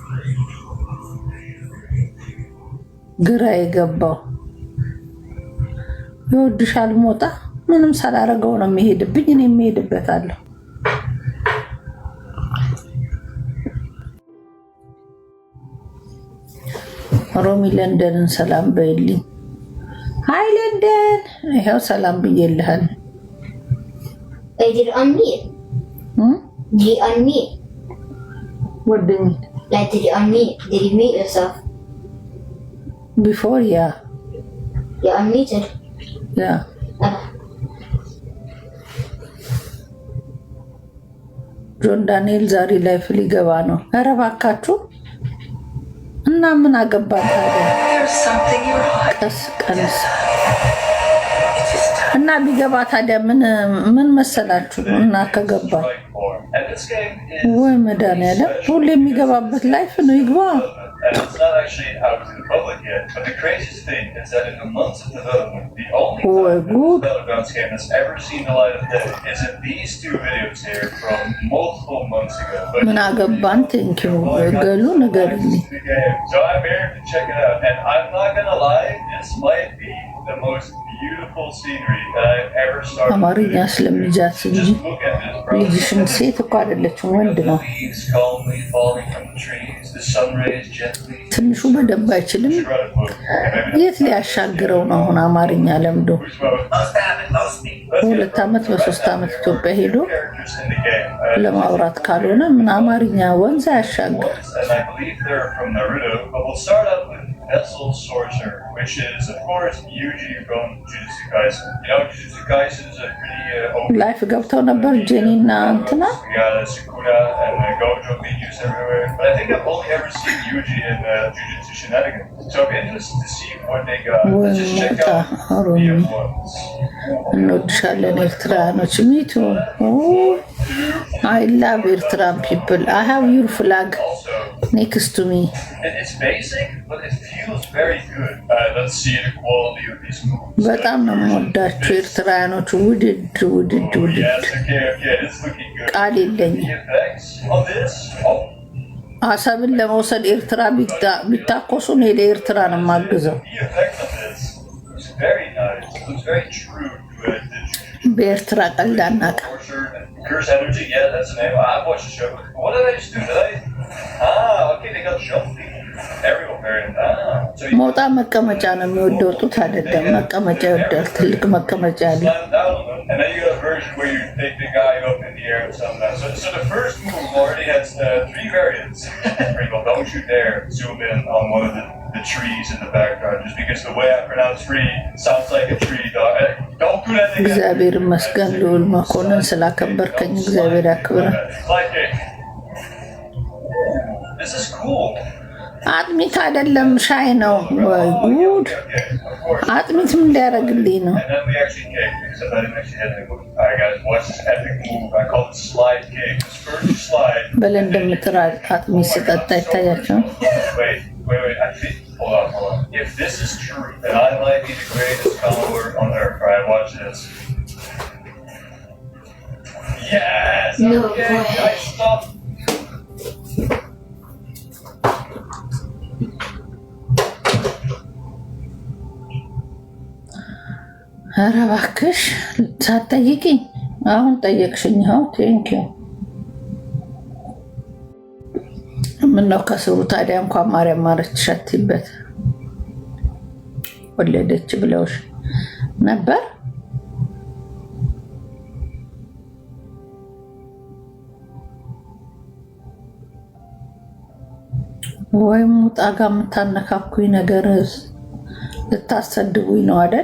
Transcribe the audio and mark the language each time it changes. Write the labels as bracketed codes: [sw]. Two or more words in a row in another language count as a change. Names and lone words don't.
[am] ግራ የገባው። ይወድሻል ሞጣ ምንም ሳላረገው ነው የሚሄድብኝ። እኔ የሚሄድበታለሁ። ሮሚ ለንደንን ሰላም በይልኝ። ሃይ ለንደን፣ ይሄው ሰላም ብዬልሃል። [en] Did you unmute? Did you unmute? What do you mean? Like, did you unmute? Did you mute yourself? Before, yeah. You unmuted? Yeah. [am] ጆን ዳንኤል ዛሬ ላይፍ ሊገባ ነው። ኧረ እባካችሁ እና ምን አገባን ታዲያ? ቀስ ቀንስ እና ቢገባ ታዲያ ምን መሰላችሁ? እና ከገባ ወይ መድኃኒዓለም ሁሌ የሚገባበት ላይፍ ነው። ይግባ [en] and it's not actually out to the public yet. But the craziest thing is that in the months of development, the only time this Battlegrounds game has ever seen the light of day is in these two videos here from multiple months ago. But [am] ምን አገባን? ቴንኪው ገሉ ንገርልኝ። [en] so I'm here to check it out, and I'm not gonna lie, this might be the most beautiful scenery that I've ever started. [am] አማርኛ ስለሚጃት እንጂ [en] Just look at this, bro. [am] ልጅሽን ሴት እኮ አይደለችም ወንድ ነው። [en] Leaves calmly falling from the trees, the sun rays gently. [am] ትንሹ በደንብ አይችልም። የት ሊያሻግረው ነው አሁን አማርኛ ለምዶ? በሁለት ዓመት በሶስት ዓመት ኢትዮጵያ ሄዶ ለማውራት ካልሆነ ምን አማርኛ ወንዝ አያሻግር? [en] Vessel Sorcerer, which is, of course, Yuji from Jujutsu Kaisen. You know, Jujutsu Kaisen is a pretty [am] ላይፍ ገብተው ነበር ጄኒ እና እንትና [en] we got Sakura and Gojo being used everywhere. But I think I've only ever seen Yuji in Jujutsu Shenanigans. So I'm interested to see what they got. Let's just check out the influence. [am] እንወድሻለን ኤርትራኖች። [en] Me too I love Eritrean people I have your flag next to me። It's basic, but it feels very good. Let's see the quality of these moves. [am] በጣም ነው የምወዳቸው ኤርትራኖች። ውድድ ውድድ ውድድ [en] Yes, okay, it's looking good. [am] ቃል የለኝም። [en] The effects of this, [am] አሰብን ለመውሰድ ኤርትራ ቢታኮሱ እኔ ለኤርትራ ነው የማግዘው። [en] the effect of this is very nice. It looks very true to the [am] በኤርትራ ቀልድ አናውቅም። [en] Torture and Curse Energy. Yeah, that's the name. I've watched the show. What did I just do? Did I? Okay, they got jumpy. Aerial variant. So you [am] ሞጣ መቀመጫ ነው የሚወደው፣ ጡት አይደለም። መቀመጫ ይወዳል። ትልቅ መቀመጫ አለ። [en] slam down on them, and then you got a version where you take the guy up in the air and something like that. So the first move already has 3 variants. Where you go, don't you dare zoom in on one of the trees in the background, just because the way I pronounce tree sounds like a tree, dog. Don't do that again. [am] እግዚአብሔር ይመስገን ልዑል መኮንን ስላከበርከኝ እግዚአብሔር ያክብረ። [en] Like it. This is cool. [am] አጥሚት አይደለም ሻይ ነው። ወይ ጉድ! አጥሚት ምን ሊያደርግልኝ ነው? [en] And then we actually kicked, except I didn't actually hit anyone. Alright guys, watch this epic move. I call it slide kick. This first slide. [am] በለ እንደምትራ አጥሚት ስጠጣ ይታያቸው። [en] Wait. I think, hold on. If this is true, then I might be the greatest follower on earth. Alright, watch this. Yes! No Okay, way. nice stuff. [am] ኧረ እባክሽ ሳትጠይቂኝ አሁን ጠየቅሽኝ። አሁን ቴንኪው። ምነው ከስሩ ታዲያ እንኳን ማርያም ማረች ሸትይበት ወለደች ብለውሽ ነበር። ወይም ሙጣ ጋር የምታነካኩኝ ነገር ልታሰድቡኝ ነው አይደል?